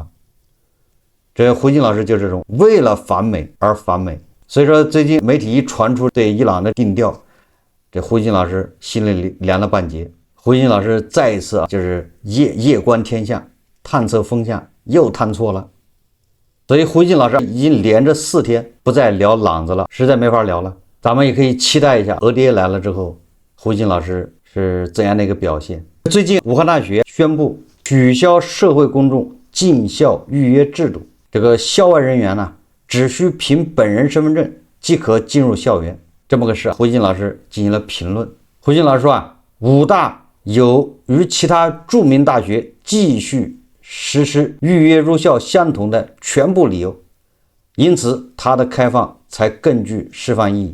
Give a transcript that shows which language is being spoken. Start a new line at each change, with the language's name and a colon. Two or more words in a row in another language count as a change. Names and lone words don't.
Chinese: 這胡鑫老師就是這種為了反美而反美，所以說最近媒體一傳出對伊朗的定調，這胡鑫老師心裡涼了半截。胡鑫老師再一次就是夜觀天象，探測風向，又探錯了。所以胡鑫老師已經連着4天不再聊朗子了，實在沒法聊了。咱們也可以期待一下俄爹来了之後，胡鑫老師是怎樣的一個表現。最近武漢大學宣布取消社會公眾進校預約制度，這個校外人員只需憑本人身份證即可進入校園。這麼個事，胡鑫老師進行了評論。胡鑫老師說武大有與其他著名大學繼續實施預約入校相同的全部理由，因此它的開放才更具示範意義。